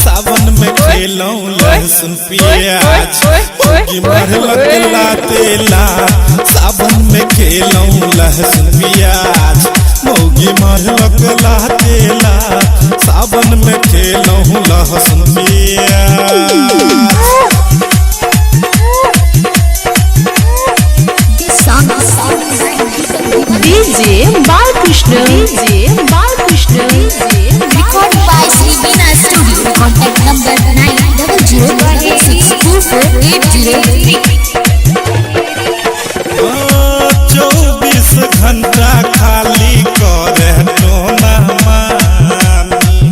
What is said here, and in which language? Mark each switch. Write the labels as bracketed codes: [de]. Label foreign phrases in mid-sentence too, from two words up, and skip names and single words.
[bho] सावन में खेलौं लहसुन प्याज मुर्गी मरलक लाते लात। सावन में खेलौं लहसुन प्याज मुर्गी मरलक लाते लात। सावन में खेलौं लहसुन प्याज। [en] This song is डीजे बालकृष्ण डीजे बालकृष्ण डीजे recorded by Srivina Studio. Contact number 9066248083. [bho] 24 घंटा खाली करे टोना मानी।